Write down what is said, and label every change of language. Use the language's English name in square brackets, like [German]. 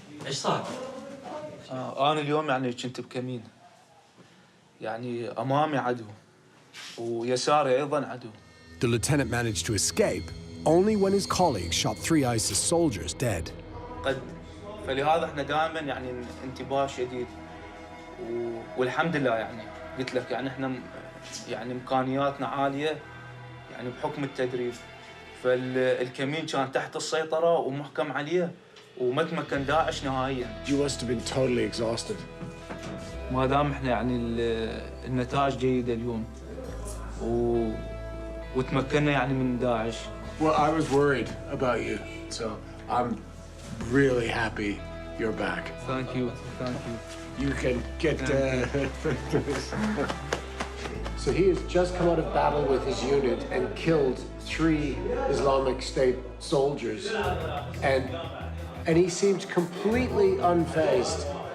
[Arabic] ايش صار؟ انا اليوم يعني كنت بكمين. يعني امامي عدو ويساري ايضا عدو. [English] The lieutenant managed to escape only when his colleagues shot 3 ISIS soldiers dead. [Arabic] فلهذا احنا دائما يعني انتباه شديد والحمد لله يعني قلت لك يعني احنا يعني امكانياتنا عاليه يعني بحكم التدريب فالكمين كان تحت السيطره ومحكم عليه وما تمكن داعش نهائيا. [English] You must have been totally exhausted. [Arabic] ما دام احنا يعني النتائج جيده اليوم وتمكنا يعني من داعش. [English] Well, I was worried about you, so I'm really happy you're back. Thank you. You can get. So he has just come out of battle with his unit and killed 3 Islamic State soldiers, and he seems completely unfazed.